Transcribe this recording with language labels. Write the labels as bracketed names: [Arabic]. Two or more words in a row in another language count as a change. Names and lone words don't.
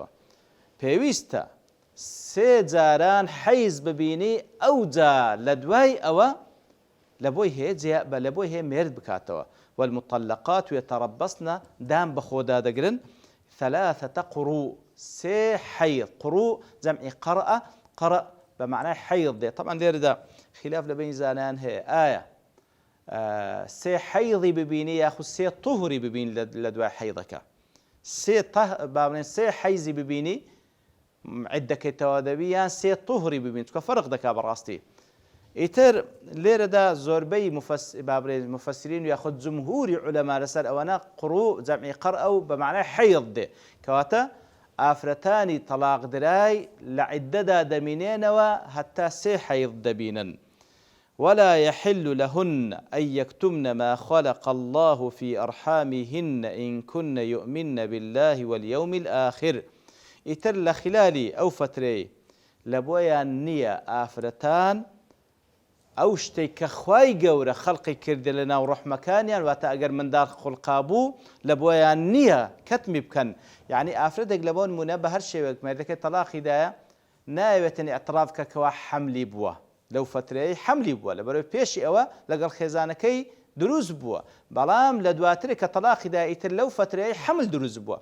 [Central Kurdish] پێویستە 3 جاران حەیز ببینی ئەو جا لە دوای ئەوە لە بۆی هەیە مێرد بکاتەوە. [Arabic] والمطلقات يتربصن [Central Kurdish] دام بەخۆدا دەگرن 3 قروء 3 حەیض، قروء جەمعی قەرە [Arabic] بمعنى حيض [Central Kurdish] دي. طبعا لێرەدا خلاف لە بین زانان هەیە ئایا 3 حەیضی ببینی یاخود 3 طهری ببینی لە دوای حەیضەکە، 3 حەیزی ببینی عیدەکەیتەوە دەبی یان 3 طهری ببینی، چکە فەرق دەکا بەڕاستی. ئیتر لێرەدا زۆربەی مفەسرین یاخود جمهوری عولەما لەسەر ئەوەنە قروء جەمعی قەرە و [Arabic] بمعنى حەیض [Central Kurdish] دێ، کەواتە ئافرەتانی تەلاق درای لە عیدەدا دەمینێنەوە هەتا 3 حەیض دەبینن. [Arabic] ولا يحل لهن أن يكتمن ما خلق الله في أرحامهن إن كن يؤمن بالله واليوم الآخر. [Central Kurdish] ئیتر لە خلالی ئەو فترەی لە بۆیان نییە ئافرەتان ئەو شتێک کە خوای گەورە خەڵقی کردە لە ناو ڕەحمەکانیان، واتە ئەگەر منداڵ خوڵقا بوو لە بۆیان نییە کەتمی بکەن. یعنی ئافرەتێک لە بۆ نمونە بە هەر شێوەیەک مێردەکەی تەلاقیدایە ناوێتنی ئەتراف کەکەوە حەملی بووە، لەو فترەیە حەملی بووە لەبەرەوەی پێشی ئەوە لەگەڵ خێزانەکەی دروست بووە، بەڵام لە دواترێک کە تەلاقیدا ئیتر لەو فترەیە حەمل دروست بووە.